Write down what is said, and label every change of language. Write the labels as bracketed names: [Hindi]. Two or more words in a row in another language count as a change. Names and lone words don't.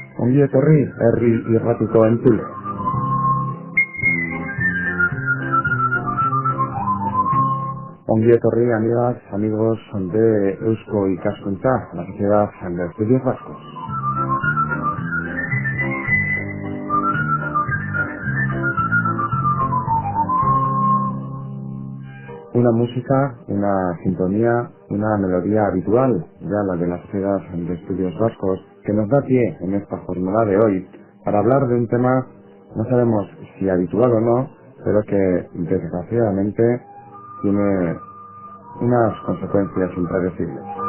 [Basque] Ongi etorri herri irratiko entzule. Ongi etorri, [Spanish] amigas, amigos de Eusko Ikaskuntza, la Sociedad de Estudios Vascos. Una música, una sintonía, una melodía habitual, ya la de la Sociedad de Estudios Vascos, que nos da pie en esta jornada de hoy para hablar de un tema, no sabemos si habitual o no, pero que desgraciadamente tiene unas consecuencias impredecibles.